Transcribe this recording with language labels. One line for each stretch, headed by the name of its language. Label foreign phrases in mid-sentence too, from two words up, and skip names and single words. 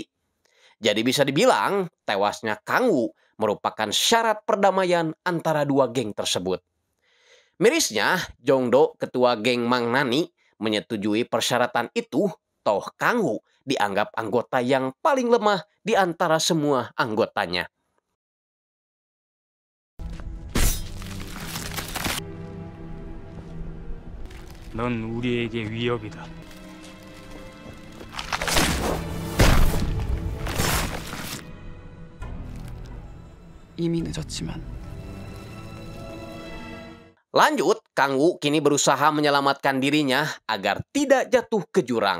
Indonesian: Jadi bisa dibilang tewasnya Kang Wu merupakan syarat perdamaian antara dua geng tersebut. Mirisnya, Jongdo, ketua geng Mang Nani, menyetujui persyaratan itu, toh Kang Wu dianggap anggota yang paling lemah di antara semua anggotanya.
Korean: 넌 우리에게 위협이다. 이미 늦었지만
Indonesian: Lanjut, Kang Wu kini berusaha menyelamatkan dirinya agar tidak jatuh ke jurang.